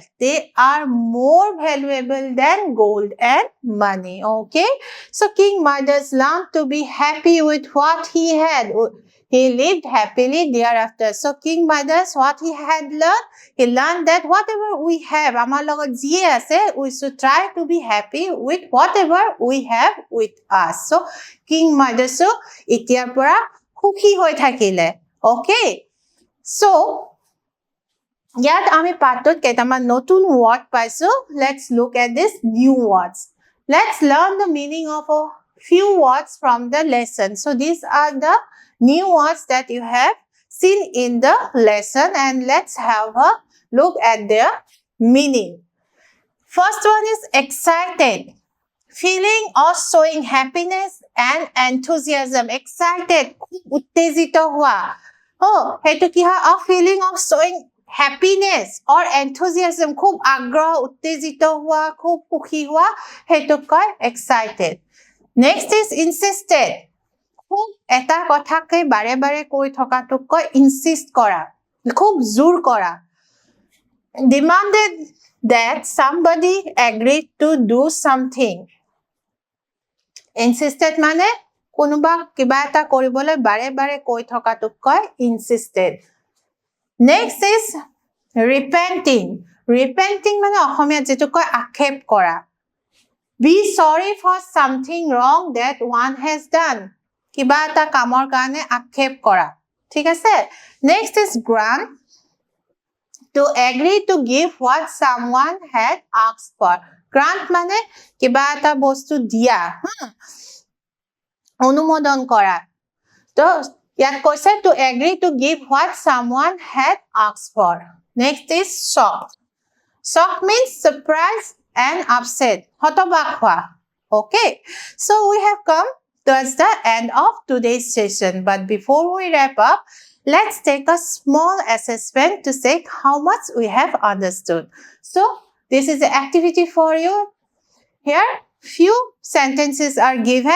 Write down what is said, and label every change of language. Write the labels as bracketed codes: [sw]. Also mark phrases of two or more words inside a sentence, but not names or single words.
[en] They are more valuable than gold and money. Okay? So King Midas learned to be happy with what he had. He lived happily thereafter. So King Midas, what he had learned? He learned that whatever we have, [as] আমাৰ লগত যি আছে, [en] we should try to be happy with whatever we have with us. [as] So King Midas ইতিয়াৰ পৰা সুখী হৈ থাকিলে. Okay? So ইয়াত আমি পাঠটোত কেইটামান নতুন ওয়ার্ড পাইছো. [en] Let's look at this new words. Let's learn the meaning of a few words from the lesson. So these are the new words that you have seen in the lesson, and let's have a look at their meaning. First one is excited. Feeling or showing happiness and enthusiasm. [as] Excited, উত্তেজিত হোৱা. Oh, হেতু কি হয়? [en] A feeling of showing happiness or enthusiasm, [as] খুব আগ্ৰহ, উত্তেজিত হোৱা, খুব সুখী হোৱা, সেইটোক কয় excited. [en] Next is insisted. [as] খুব এটা কথাকে বাৰে বাৰে কৈ থকাটোক কয় insist কৰা, খুব জোৰ কৰা. [en] Demanded that somebody agreed to do something. [as] Insisted মানে কোনোবা কিবা এটা কৰিবলৈ বাৰে বাৰে কৈ থকাটোক কয় insisted. [en] Next is repenting. [as] Repenting মানে অসমীয়াত যেটো কয় আক্ষেপ কৰা. [en] Be sorry for something wrong that one has done. [as] কিবা এটা কামৰ কাৰণে আক্ষেপ কৰা. ঠিক আছে? [en] Next is grant. To agree to give what someone had asked for. [as] Grant মানে কিবা এটা বস্তু দিয়া, অনুমোদন কৰা. তো ইয়াত কৈছে [en] to agree to give what someone had asked for. Next is shocked. Shocked means surprise and upset. [as] হতবাক হোৱা. [en] Okay. So we have come towards the end of today's session. But before we wrap up, let's take a small assessment to check how much we have understood. So this is the activity for you. Here, few sentences are given.